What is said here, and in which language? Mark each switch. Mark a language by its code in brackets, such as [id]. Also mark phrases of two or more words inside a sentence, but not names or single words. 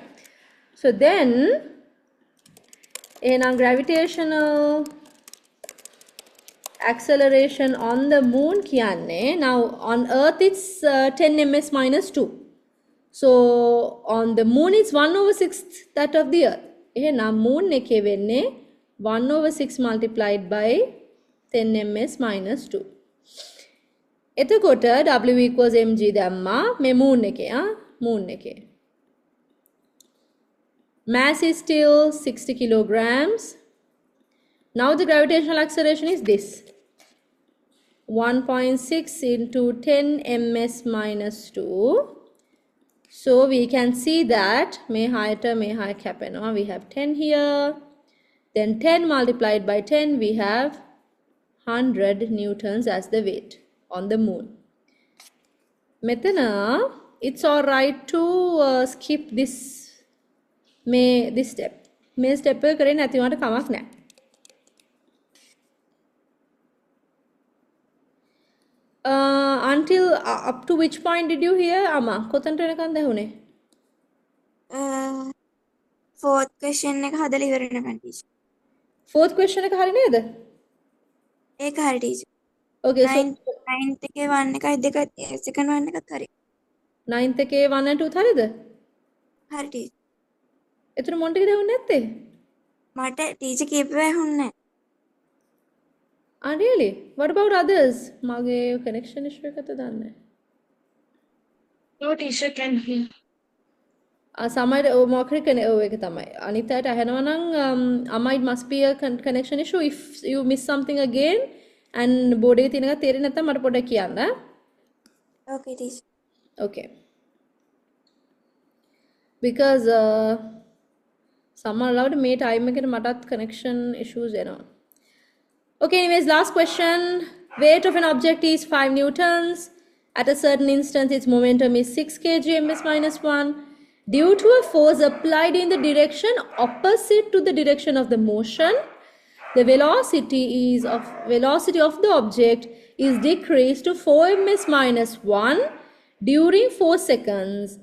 [en] So then in a gravitational acceleration on the moon kiyanne, now on earth it's 10 ms minus 2. So on the moon it's 1 over 6th that of the earth. Now moon [si] එකේ වෙන්නේ [en] 1 over 6 multiplied by 10 ms minus 2. [si] එතකොට [en] W equals mg [si] දැම්මා මේ moon එකේ. [en] Mass is still 60 kilograms. Now the gravitational acceleration is this. 1.6 into 10 ms minus 2. So we can see that we have 10 here. Then 10 multiplied by 10, we have 100 newtons as the weight on the moon. Metana, it's alright to skip this step. [si] මේ step එක කරේ නැති වුණාට කමක් නැහැ. [en] Until up to which point did you hear? Ama, [si] කොතනට වෙනකන් දැහුනේ? [en] fourth question [si] එක හදලා ඉවර වෙනකන් teacher. [en] Fourth question [si] එක හරි නේද? ඒක හරි teacher. [en] Okay, so [si] ninth එකේ 1 එකයි 2 [en] second one [si] එකත් හරි. ninth එකේ 1 and 2 හරිද? හරි teacher. එතන මොන ටිකද ඇහුන්නේ නැත්තේ? මට teacher කියපුවා ඇහුන්නේ නැහැ. [en] Ah, really? What about others? [si] මගේ [en] connection issue [si] එකද දන්නේ. [en] No teacher can hear. [si] සමහර මොකක් හරි ඒක තමයි. අනිත් අයට අහනවා නම් [en] it must be a connection issue. If you miss something again and [si] board එකේ තියෙන එක තේරෙන්නේ නැත්නම් මට පොඩ්ඩක් කියන්න. [en] Okay teacher. Okay. Because [si] සමහර ලාවට මේ time එකේ මටත් [en] connection issues [si] එනවා. [en] Okay, anyways, last question. Weight of an object is 5 newtons. At a certain instance, its momentum is 6 kg ms minus 1. Due to a force applied in the direction opposite to the direction of the motion, the velocity of the object is decreased to 4 ms minus 1 during 4 seconds.